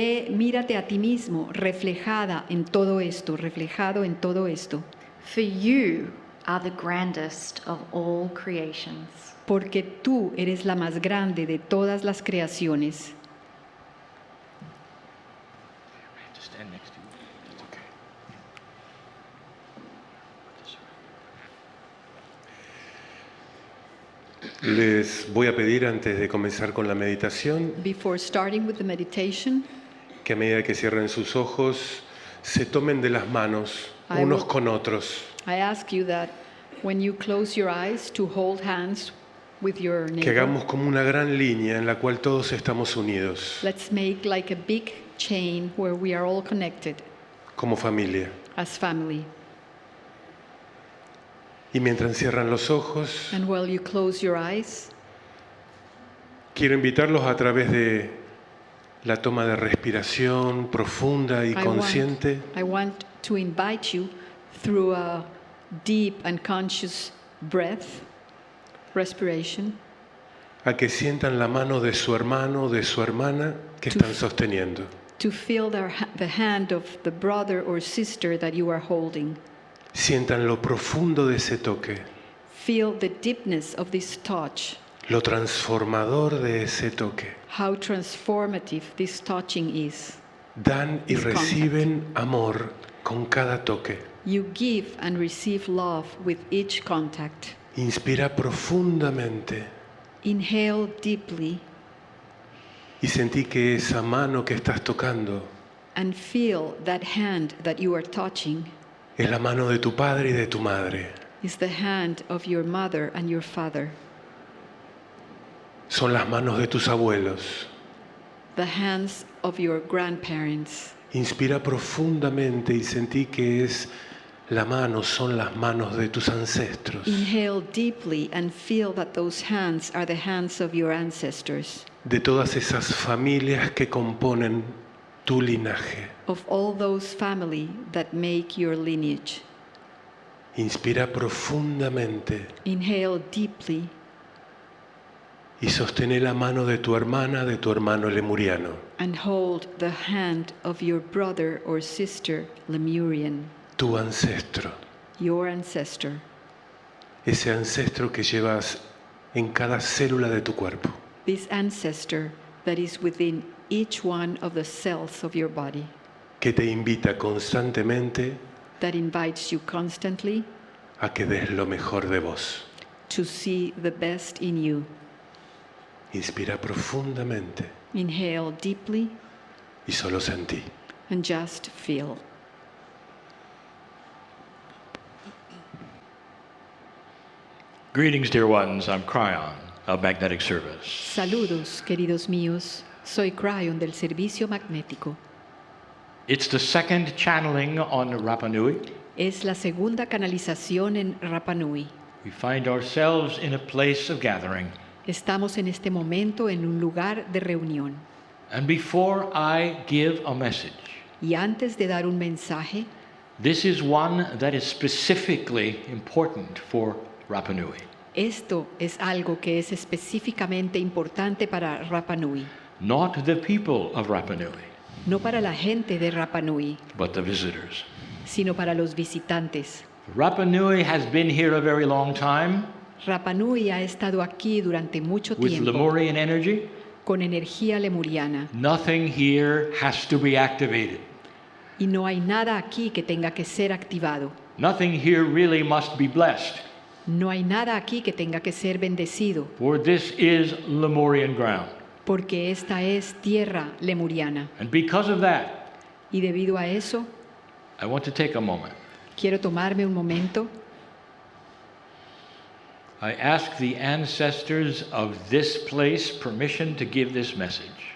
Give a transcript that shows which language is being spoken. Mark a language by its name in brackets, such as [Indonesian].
[Spanish] Mírate a ti mismo reflejado en todo esto. [English] For you are the grandest of all creations. [Spanish] Porque tú eres la más grande de todas las creaciones. [English] Just stand next to you. That's okay. [Spanish] Les voy a pedir antes de comenzar con la meditación [English] Before starting with the meditation, [Spanish] que a medida que cierren sus ojos se tomen de las manos [English] I [Spanish] unos [English] will- [Spanish] con otros, [English] I ask you that when you close your eyes to hold hands with your [Spanish] que [English] neighbor. [Spanish] hagamos como una gran línea en la cual todos estamos unidos [English] Let's make like a big chain where we are all connected [Spanish] como familia. [English] as family. [Spanish] Y mientras cierran los ojos, [English] And while you close your eyes, [Spanish] quiero invitarlos a través de la toma de respiración profunda y consciente [English] I want to invite you through a deep and conscious breath, respiration, [Spanish] a que sientan la mano de su hermano o de su hermana que están sosteniendo. [English] to feel the hand of the brother or sister that you are holding. [Spanish] Sientan lo profundo de ese toque, [English] Feel the deepness of this touch, [Spanish] lo transformador de ese toque. [English] how transformative this touching is. [Spanish] Dan y [English] This contact. [Spanish] reciben amor con cada toque. [English] You give and receive love with each contact. [Spanish] Inspira profundamente [English] Inhale deeply [Spanish] y sentí que esa mano que estás tocando [English] and feel that hand that you are touching [Spanish] es la mano de tu padre y de tu madre. [English] is the hand of your mother and your father, [Spanish] Son las manos de tus abuelos. [English] the hands of your grandparents. [Spanish] Inspira profundamente y sentí que son las manos de tus ancestros, [English] Inhale deeply and feel that those hands are the hands of your ancestors, [Spanish] de todas esas familias que componen tu linaje. [English] of all those family that make your lineage. [Spanish] Inspira profundamente [English] Inhale deeply [Spanish] y sostén la mano de tu hermana, de tu hermano lemuriano, [English] and hold the hand of your brother or sister Lemurian, [Spanish] tu ancestro, [English] your ancestor, [Spanish] ese ancestro que llevas en cada célula de tu cuerpo. [English] this ancestor that is within each one of the cells of your body. [Spanish] que te invita constantemente [English] that invites you constantly [Spanish] a que des lo mejor de vos. [English] to see the best in you. [Spanish] Inspira profundamente [English] Inhale deeply [Spanish] y solo sentí. [English] and just feel. Greetings, dear ones. I'm Kryon of Magnetic Service. [Spanish] Saludos, queridos míos. Soy Kryon del Servicio Magnético. [English] It's the second channeling on Rapa Nui. [Spanish] Es la segunda canalización en Rapa Nui. [English] We find ourselves in a place of gathering. [Spanish] Estamos en este momento en un lugar de reunión. [English] And before I give a message, [Spanish] Y antes de dar un mensaje, [English] this is one that is specifically important for Rapa Nui. [Spanish] esto es algo que es específicamente importante para Rapa Nui. [English] Not the people of Rapa Nui, [Spanish] No para la gente de Rapa Nui, [English] but the visitors. [Spanish] sino para los visitantes. [English] Rapa Nui has been here a very long time [Spanish] Rapa Nui ha estado aquí durante mucho [English] with [Spanish] tiempo [English] Lemurian energy. [Spanish] con energía lemuriana [English] Nothing here has to be activated. [Spanish] y no hay nada aquí que tenga que ser activado. [English] Nothing here really must be blessed, [Spanish] No hay nada aquí que tenga que ser bendecido, [English] for this is Lemurian ground. [Spanish] porque esta es tierra lemuriana. [English] And because of that, [Spanish] Y debido a eso, [English] I want to take a moment. [Spanish] quiero tomarme un momento. [English] I ask the ancestors of this place permission to give this message.